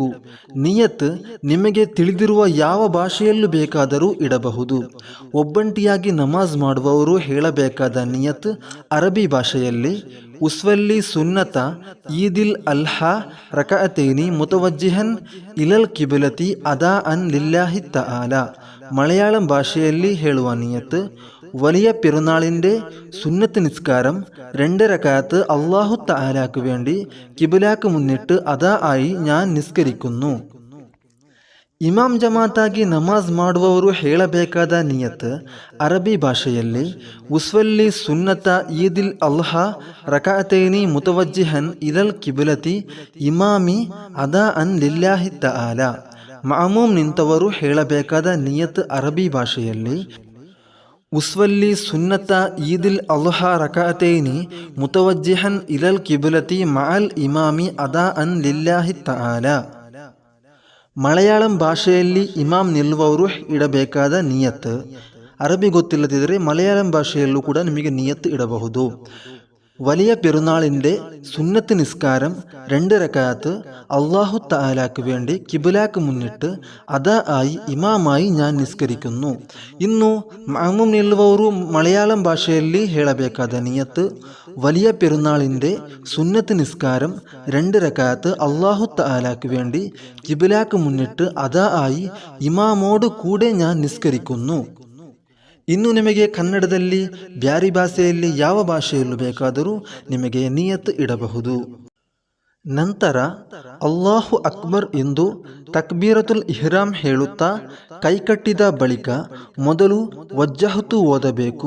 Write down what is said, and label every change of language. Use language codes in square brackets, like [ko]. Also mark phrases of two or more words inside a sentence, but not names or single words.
[kn] ನಿಯತ್ ನಿಮಗೆ ತಿಳಿದಿರುವ ಯಾವ ಭಾಷೆಯಲ್ಲೂ ಬೇಕಾದರೂ ಇಡಬಹುದು. ಒಬ್ಬಂಟಿಯಾಗಿ ನಮಾಜ್ ಮಾಡುವವರು ಹೇಳಬೇಕಾದ ನಿಯತ್ ಅರಬಿ ಭಾಷೆಯಲ್ಲಿ [ar] أصلي سنة عيد الأضحى ركعتين متوجها إلى القبلة أداء لله تعالى. [kn] മലയാളം ഭാഷಯಲ್ಲಿ ಹೇಳುವ ನಿಯತ್: [ml] വലിയ പെരുന്നാളിൻ്റെ സുന്നത്ത് നിസ്കാരം 2 റകഅത്ത് അല്ലാഹു തആലാക്ക് വേണ്ടി കിബിലാക്ക് മുന്നിട്ട് അദാ ആയി ഞാൻ നിസ്കരിക്കുന്നു. [kn] ಇಮಾಮ್ ಜಮಾತಾಗಿ ನಮಾಜ್ ಮಾಡುವವರು ಹೇಳಬೇಕಾದ ನಿಯತ್ ಅರಬಿ ಭಾಷೆಯಲ್ಲಿ [ar] أصلي سنة عيد الأضحى ركعتين متوجها إلى القبلة إماما أداء لله تعالى. [kn] ಮಾಮೂಮ್ ನಿಂತವರು ಹೇಳಬೇಕಾದ ನಿಯತ್ ಅರಬಿ ಭಾಷೆಯಲ್ಲಿ [ar] أصلي سنة عيد الأضحى ركعتين متوجها إلى القبلة مع الإمام أداء لله تعالى. [kn] ಮಲಯಾಳಂ ಭಾಷೆಯಲ್ಲಿ ಇಮಾಮ್ ನಿಲ್ಲುವವರು ಇಡಬೇಕಾದ ನಿಯತ್. ಅರಬಿ ಗೊತ್ತಿಲ್ಲದಿದ್ದರೆ ಮಲಯಾಳಂ ಭಾಷೆಯಲ್ಲೂ ಕೂಡ ನಿಮಗೆ ನಿಯತ್ ಇಡಬಹುದು. [ml] വലിയ പെരുന്നാളിൻ്റെ സുന്നത്ത് നിസ്കാരം 2 റകഅത്ത് അല്ലാഹു തആലാക്ക് വേണ്ടി കിബിലാക്ക് മുന്നിട്ട് അദാ ആയി ഇമാമായി ഞാൻ നിസ്കരിക്കുന്നു. [kn] ಇನ್ನು ಮಾಮೂಮ್ ನಿಲ್ಲುವವರು ಮಲಯಾಳಂ ಭಾಷೆಯಲ್ಲಿ ಹೇಳಬೇಕಾದ ನಿಯತ್: [ml] വലിയ പെരുന്നാളിൻ്റെ സുന്നത്ത് നിസ്കാരം 2 റകഅത്ത് അല്ലാഹു തആലാക്ക് വേണ്ടി കിബിലാക്ക് മുന്നിട്ട് അദാ ആയി ഇമാമോട് കൂടെ ഞാൻ നിസ്കരിക്കുന്നു. [kn] ಇನ್ನು ನಿಮಗೆ ಕನ್ನಡದಲ್ಲಿ ಬ್ಯಾರಿ ಭಾಷೆಯಲ್ಲಿ ಯಾವ ಭಾಷೆಯಲ್ಲೂ ಬೇಕಾದರೂ ನಿಮಗೆ ನಿಯತ್ ಇಡಬಹುದು. ನಂತರ [ar] الله أكبر [kn] ಎಂದು [ar] تكبيرة الإحرام [kn] ಹೇಳುತ್ತಾ ಕೈಕಟ್ಟಿದ ಬಳಿಕ ಮೊದಲು ವಜ್ಜಹತು ಓದಬೇಕು.